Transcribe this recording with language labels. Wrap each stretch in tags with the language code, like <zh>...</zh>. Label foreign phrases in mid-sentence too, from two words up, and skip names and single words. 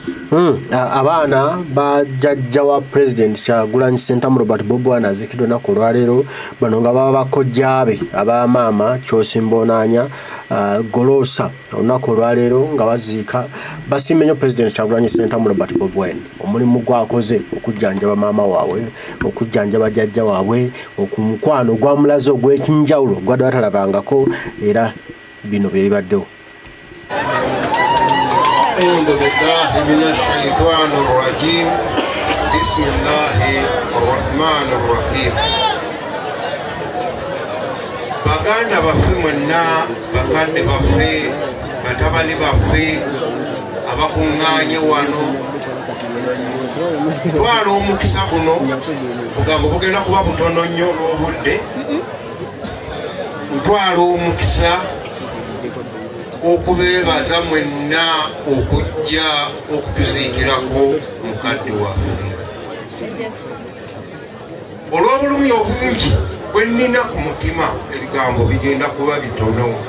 <lg>Abaana ba jjajja wa President Kyagulanyi Ssentamu Robert Bobi Wine aziikiddwa ennaku olwaleero bano nga baba bakojjaabe abamaama Kyosimbonaanya Golosa olunaku olwaleero nga baziika basiimye nnyo President Kyagulanyi Ssentamu Robert Bobi Wine omulimu gwakoze okujjanjaba maama waabwe okujjanjaba jjajja waabwe okumukwano gwamulaze ogw'ekinjawulo gwadde batalabangako era bino bye bibaddewo.</lg> <ar>أعوذ بالله من الشيطان الرجيم بسم الله الرحمن الرحيم</ar> <lg>baganda baffe mwenna bakadde baffe batabani baffe abakuŋŋaanye wano twala omukisa guno bugambo bugenda kuba butono nnyo olw'obudde ntwala omukisa okubeebaza mwenna okujja okutuziikirako mukadde waffe olw'obulumi obungi bwe nnina ku mutima ebigambo bigenda kuba bitono</lg>